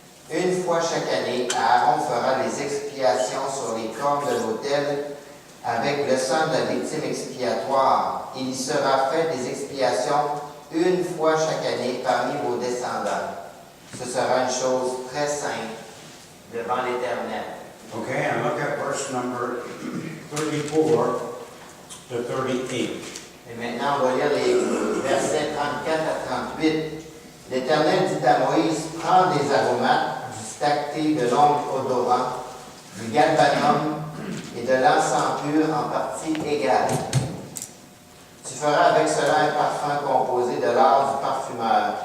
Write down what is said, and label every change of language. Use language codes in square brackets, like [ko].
[fr] Une fois chaque année, Aaron fera les expiations sur les cornes de l'autel avec le sang de la victime expiatoire. Il y sera fait des expiations une fois chaque année parmi vos descendants. Ce sera une chose très sainte devant l'Éternel. [en] Okay, and look at verse number 34 to 38. [fr] Et maintenant, on va lire les versets 34 à 38. L'Éternel dit à Moïse, prends des aromates, du stacté, de l'ongle odorant, du galbanum et de l'encens pur en partie égale. Tu feras avec cela un parfum composé de l'art du parfumeur.